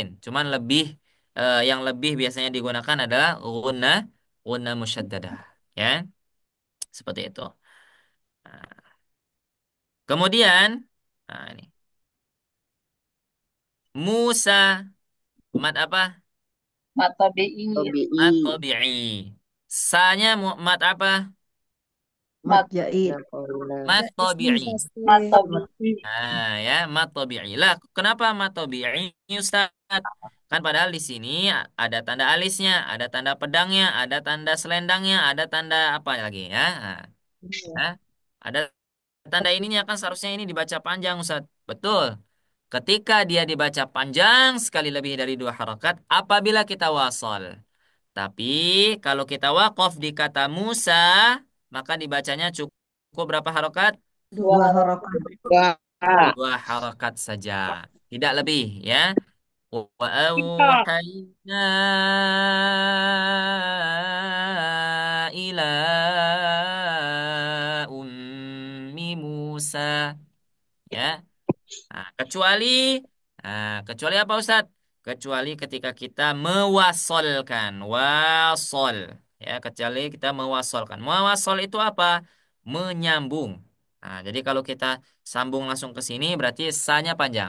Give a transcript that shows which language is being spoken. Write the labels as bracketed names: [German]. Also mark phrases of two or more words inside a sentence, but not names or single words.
[Indonesian] Cuman yang lebih biasanya digunakan adalah [Arabic] غنة مشددة, [Indonesian] ya. Seperti itu. Nah, kemudian ini Musa mat apa? [Arabic] مد طبيعي. Mat Tobi'i. [Indonesian] tabi'i. Sa-nya mat apa? [Arabic] Mat Mat jait. مد طبيعي. مد طبيعي. [Indonesian] Nah, ya, [Arabic] مد طبيعي. [Indonesian] Lah, kenapa [Arabic] مد طبيعي, [Indonesian] Ustaz? Kan padahal di sini ada tanda alisnya, ada tanda pedangnya, ada tanda selendangnya, ada tanda apa lagi ya? Nah, ada tanda ininya kan seharusnya ini dibaca panjang, Ustaz. Betul. Ketika dia dibaca panjang sekali lebih dari dua harakat, apabila kita wasol. Tapi kalau kita wakof di kata Musa, maka dibacanya cukup berapa harakat? Dua Dua harakat. harokat. Wah. Dua harakat saja, tidak lebih ya. [Arabic] وأوحينا إلى أم موسى, ya. [Indonesian] Kecuali apa Ustaz? Kecuali ketika kita mewasolkan, wasol, ya. Kecuali kita mewasolkan. Mewasol itu apa? Menyambung. Nah, jadi kalau kita sambung langsung ke sini berarti sa-nya panjang.